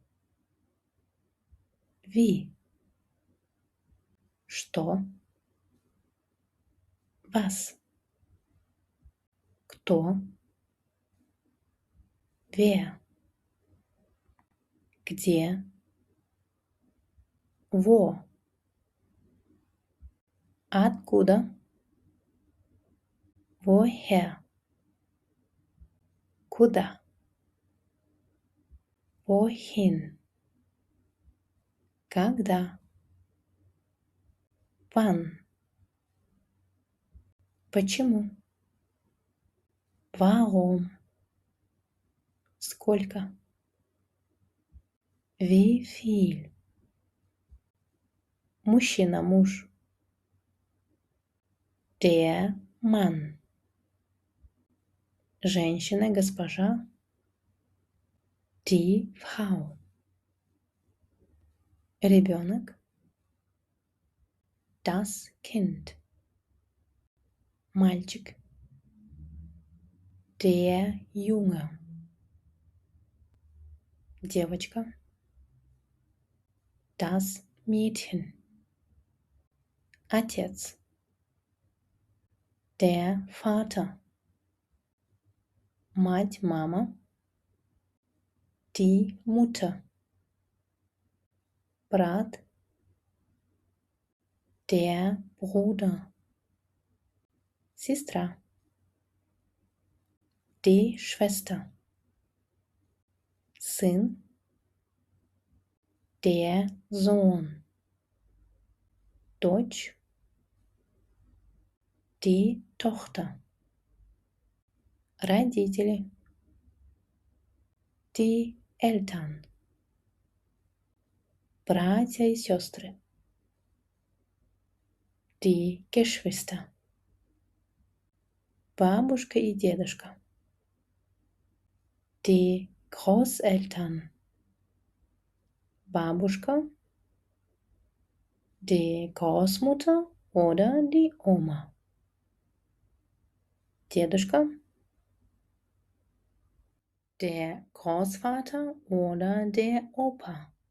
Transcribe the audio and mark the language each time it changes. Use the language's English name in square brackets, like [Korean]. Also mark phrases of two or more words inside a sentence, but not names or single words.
[Russian] wie, что, was, кто, wer, где, wo, откуда, woher, куда, wohin, когда, wann, почему, [German] warum, сколько, wie viel, [Russian] мужчина, муж, [German] der Mann, [Russian] женщина, госпожа, [German] die Frau, ребенок, das Kind, мальчик, der Junge, девочка, das Mädchen, отец, der Vater, [Russian] мать, мама, [German] die Mutter, брат, der Bruder, сестра, die Schwester, сын, der Sohn, дочь, Die Tochter. Родители. Die Eltern. [Russian] Братья и сестры. [German] Die Geschwister. [Russian] Бабушка и дедушка. [German] Die Großeltern. Бабушка, die Großmutter oder die Oma. Дедушка, der Großvater oder der Opa.